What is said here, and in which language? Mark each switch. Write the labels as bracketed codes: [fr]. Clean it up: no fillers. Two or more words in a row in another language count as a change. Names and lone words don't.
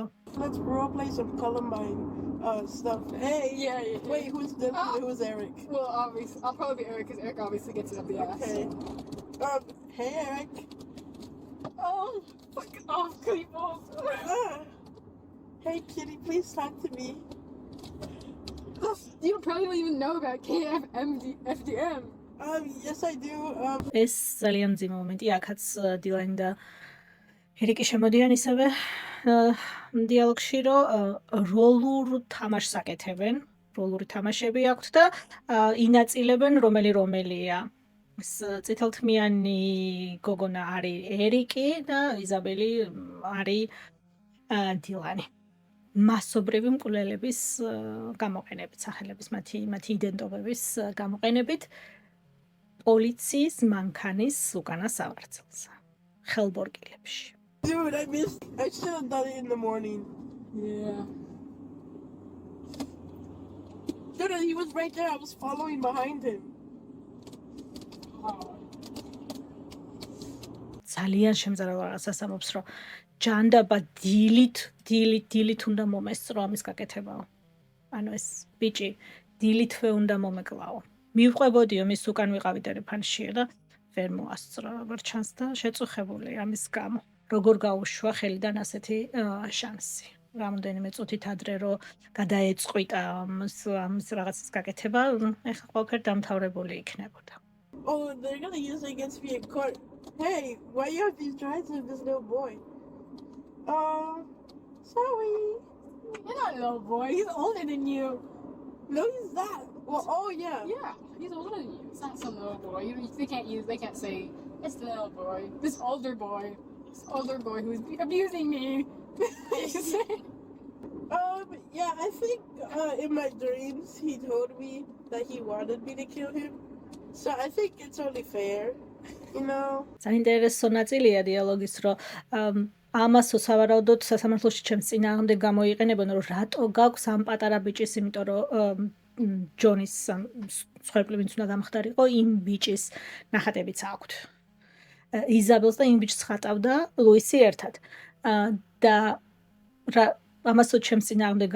[en] Let's roleplay some Columbine stuff. Hey, Yeah. wait, who's Dylan? Who's Eric? Well, obviously, I'll probably be Eric because Eric obviously gets it up the ass. Okay. Hey, Eric. Oh, fuck off, people. Hey, kitty, please talk to me. You probably don't even know about KFMDM. Yes, I do. [ka] ეს ძალიან მძიმე მომენტია აქაც დილანი და ერიკი შემოდიან ისევე დიალოგში რომ როლურ თამაშს აკეთებენ როლური თამაშები აქვთ და ინაწილებენ რომელია ეს წითელთმიანი გოგონა არის ერიკი და იზაბელი არის დილანი მასობრივი მკვლელების გამოყენებით სახელების მათი იდენტობების გამოყენებით პოლიციის მანქანის უკანა სავარძელს ხელბორკილებში [en] Dude, I should have done it in the morning. Yeah. Dude, he was right there. I was following behind him. [ka] ძალიან შემზარავ რაღაცას ამობს რომ ჯანდაბა დილით უნდა მომესწრო ამის გაკეთებაო ანუ ეს ბიჭი დილითვე უნდა მომეკლაო მივყვებოდიო მის უკან ვიყავი ტელეფონშიო და ვერ მოასწრო როგორ ჩანს და შეწუხებული ამის გამო როგორ გაუშვა ხელიდან ასეთი შანსი რამოდენიმე წუთით ადრე რომ გადაეწყვიტა ამის რაღაცის გაკეთება ეხლა ყველაფერი დამთავრებული იქნებოდა [en] Oh, they're gonna use it against me in court. Hey, why you have these drawings of this little boy? Sorry. You're not a little boy. He's older than you. No, he's not. Well, oh yeah. Yeah, he's older than you. It's not some little boy. They can't say it's the little boy. This older boy who's abusing me. Yeah, I think in my dreams he told me that he wanted me to kill him. So I think it's only fair, you know. [ka] საინტერესო ნაწილია დიალოგის რომ ამასო სავარაუდოდ სასამართლოში ჩემს წინააღმდეგ გამოიყენებენ რომ რატო გაქვს ამ პატარა ბიჭის იმიტომ რომ ჯონის სხვერპლი ვინც უნდა გამხდარიყო იმ ბიჭის ნახატებიც აქვთ იზაბელს და იმ ბიჭს ხატავდა ლუისი ერთად და ამასო ჩემს წინააღმდეგ